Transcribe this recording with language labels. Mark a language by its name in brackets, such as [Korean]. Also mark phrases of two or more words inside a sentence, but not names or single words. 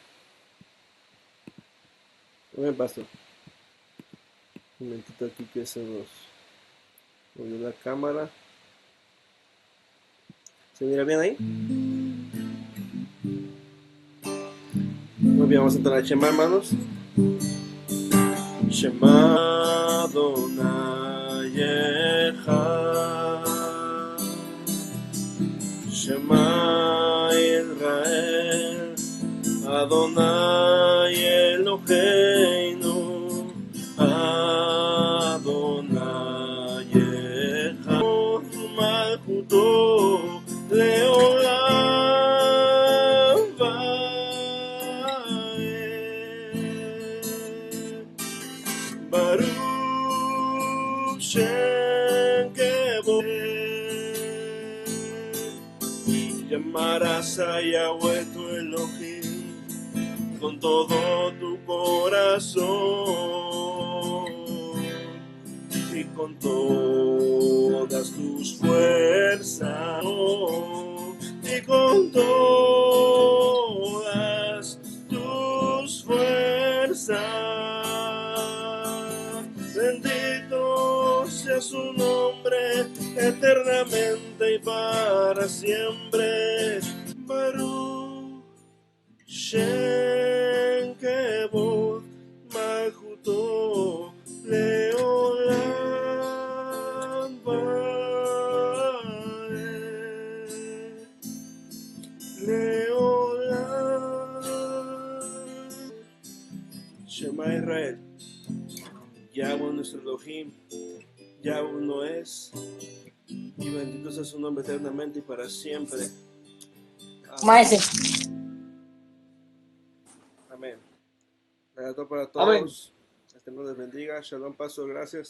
[Spanish] Bien, Pastor. Un momentito aquí que se nos movió la cámara. ¿Se mira bien ahí? Muy bien, vamos a entrar a Shema, hermanos. [Hebrew] שמע אדני אחד, שמע ישראל, אדני אלהינו, אדני אחד, מלכותו לעולם ועד, ברוך שם כבוד. [Spanish] Llamarás a Yahweh tu Elohim con todo tu corazón y con todas tus fuerzas y con todas tus fuerzas. Bendito sea su nombre eternamente y para siempre. [Hebrew] ברוך שם כבוד מלכותו לעולם ועד, לעולם. שמע ישראל, [Spanish] Yahweh nuestro Elohim, Yahweh uno es, y bendito sea su nombre eternamente y para siempre. Amén. Amén. Gracias para todos. Amén. Que nos les bendiga. Shalom, Pastor, gracias.